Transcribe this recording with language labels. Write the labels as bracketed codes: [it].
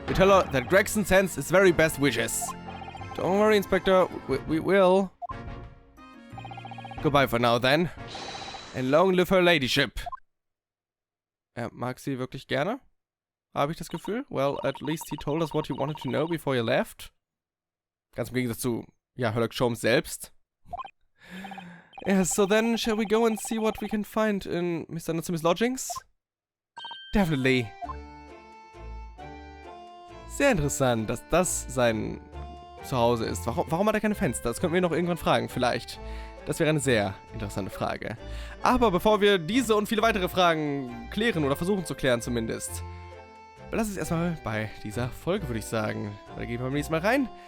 [en] You tell her that Gregson sends his very best wishes. Don't worry, Inspector, we will. Goodbye for now, then. And long live her ladyship. [de] Mag sie wirklich gerne? Habe ich das Gefühl? [en] Well, at least he told us what he wanted to know before he left. [de] Ganz im Gegensatz zu, ja, Sherlock Holmes selbst. [en] Yeah, so then, shall we go and see what we can find in Mr. Natsume's lodgings? Definitely. [de] Sehr interessant, dass das sein Zuhause ist. Warum hat er keine Fenster? Das könnten wir noch irgendwann fragen, vielleicht. Das wäre eine sehr interessante Frage. Aber bevor wir diese und viele weitere Fragen klären, oder versuchen zu klären zumindest, lass es erstmal bei dieser Folge, würde ich sagen. Da gehen wir beim nächsten Mal rein.